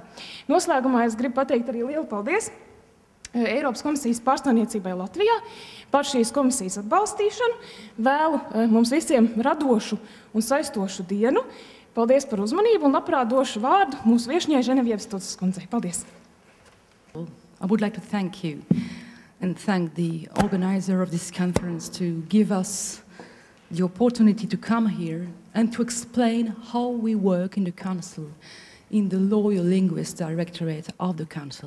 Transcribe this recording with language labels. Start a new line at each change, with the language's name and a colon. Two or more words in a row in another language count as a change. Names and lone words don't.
Latvian: Noslēgumā es gribu pateikt arī lielu paldies Eiropas komisijas pārstāvniecībai Latvijā par šīs komisijas atbalstīšanu. Vēlu mums visiem radošu un saistošu dienu. Paldies par uzmanību un labprāt došu vārdu mūsu viešņai Ženevievas Tucas kundzei. Paldies!
English: I would like to thank you and thank the organizer of this conference to give us the opportunity to come here and to explain how we work in the Council, in the Lawyer Linguist Directorate of the Council.